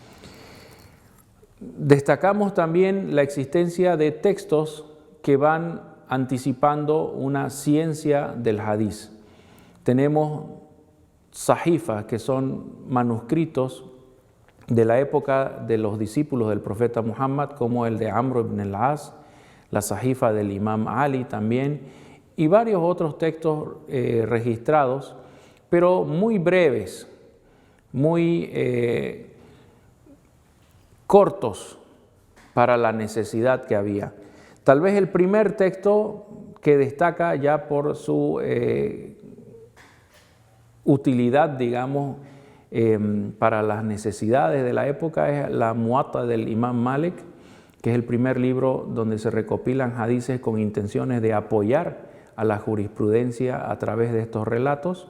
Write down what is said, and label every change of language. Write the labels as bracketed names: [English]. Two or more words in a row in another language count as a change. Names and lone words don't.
[Spanish] Destacamos también la existencia de textos que van anticipando una ciencia del hadís. Tenemos sahifas, que son manuscritos de la época de los discípulos del profeta Muhammad, como el de Amr ibn al-As, la sahifa del Imam Ali también, y varios otros textos registrados, pero muy breves, muy cortos para la necesidad que había. Tal vez el primer texto que destaca ya por su utilidad, digamos, para las necesidades de la época, es la Muwatta del Imam Malik, que es el primer libro donde se recopilan hadices con intenciones de apoyar a la jurisprudencia a través de estos relatos.